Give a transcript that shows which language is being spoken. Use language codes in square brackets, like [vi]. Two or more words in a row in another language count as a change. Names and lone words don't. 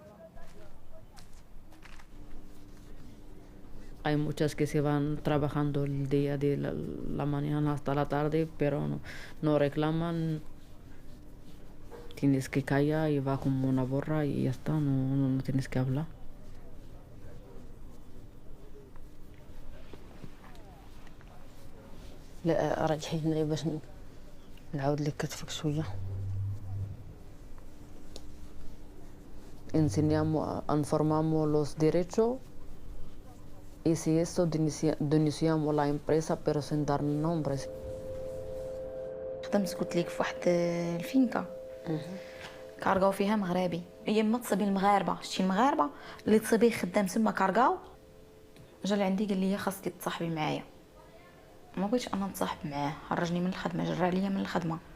[es] Hay muchas que se van trabajando el día de la mañana hasta la tarde, pero no reclaman. Tienes que callar y va como una borra y ya está, no tienes que hablar. [ar] لا رجعي هنا باش نعاود لك كتفك شويه. [es] Informamos los derechos y si eso denunciamos la empresa pero sin dar nombres. [ar] خدمت قلت لك في واحد الفينكا كارغاو فيها مغربي، هي ما تصيبي المغاربه، شتي المغاربه اللي تصيبيه خدام تما كارغاو، جا لعندي قال لي خاصك تصاحبي معايا. ما بغيتش انا نتصاحب معاه، خرجني من الخدمه، جرى عليا من الخدمه.